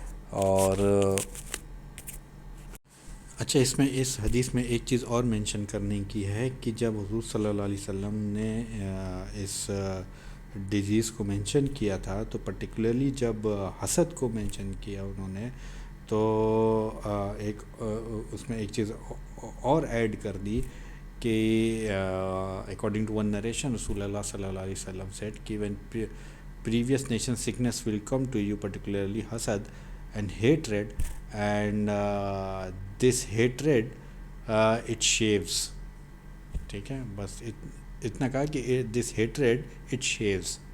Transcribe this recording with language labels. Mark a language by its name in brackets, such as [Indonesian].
[Urdu] اور اچھا، اس حدیث میں ایک چیز اور مینشن کرنے کی ہے کہ جب حضور صلی اللہ علیہ وسلم نے اس ڈیزیز کو مینشن کیا تھا تو پرٹیکولرلی جب حسد کو مینشن کیا انہوں نے تو اس میں ایک چیز اور ایڈ کر دی کہ [English] according to one narration رسول اللہ صلی اللہ علیہ وسلم said [Urdu] کہ [English] when previous nation sickness will come to you, particularly hasad and hatred, and this hatred it shaves. [Urdu] ٹھیک ہے، بس اتنا کہا کہ [English] This hatred it shows.